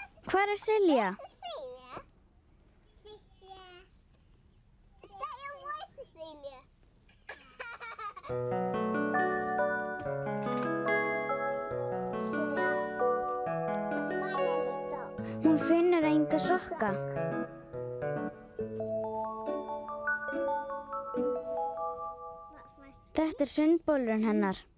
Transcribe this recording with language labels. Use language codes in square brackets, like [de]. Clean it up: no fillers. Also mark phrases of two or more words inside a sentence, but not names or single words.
[is] Hvar er Silja? Cecilia? [en] Is that your voice, Cecilia? [is] Hún finnur enga sokka. Þetta er sundbolurinn hennar.